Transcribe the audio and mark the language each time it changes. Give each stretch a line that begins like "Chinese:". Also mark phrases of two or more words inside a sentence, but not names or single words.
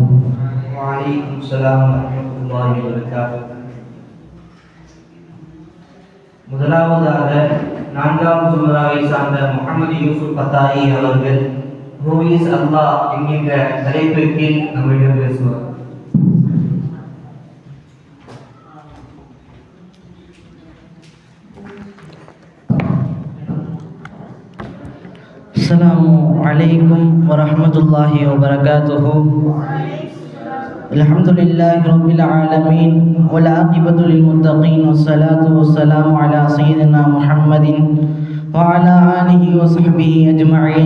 Arabic: وعليكم السلام ورحمة الله وبركاته.
Tamil: முதலாவதாக 4ஆம் சுமராவை சார்ந்த முகமது யூசுப் பத்தாயி அவர்கள் ஹூ இஸ் அல்லாஹ் என்கின்ற தலைப்பின் கீழ் நம்மிடம் பேசுவார்.
Arabic: السلام عليكم ورحمة الله وبركاته. الحمد لله رب العالمين والعاقبة للمتقين والصلاة والسلام على سيدنا محمد وعلى آله وصحبه أجمعين.